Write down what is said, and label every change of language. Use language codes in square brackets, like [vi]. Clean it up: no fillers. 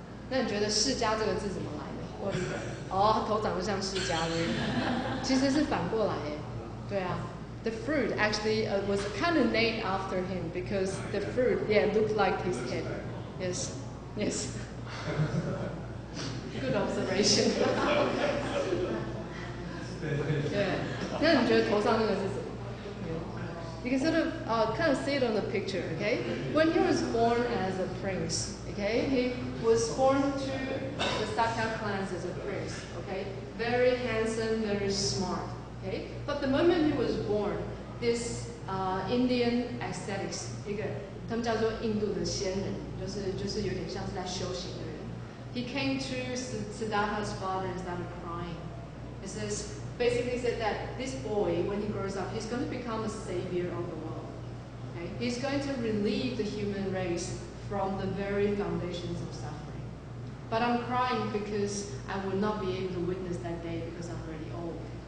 [zh] 那你觉得释迦这个字怎么来的？或者哦，头长得像释迦的，其实是反过来耶。对啊。 [en] The fruit actually was kind of named after him because the fruit, looked like his head. Yes, yes. Good observation. Yeah. [zh] 那你觉得头上那个是什么？ [en] You can sort of kind of see it on the picture, okay? When he was born as a prince, okay, he was born to the Sakya clans as a prince, okay? Very handsome, very smart. Okay? But the moment he was born, this Indian ascetics, 他们叫做印度的仙人，就是有点像是在修行的人。 He came to Siddhartha's father and started crying. It says, basically said that this boy, when he grows up, he's going to become a savior of the world. Okay? He's going to relieve the human race from the very foundations of suffering. But I'm crying because I will not be able to witness that day because I'm already old.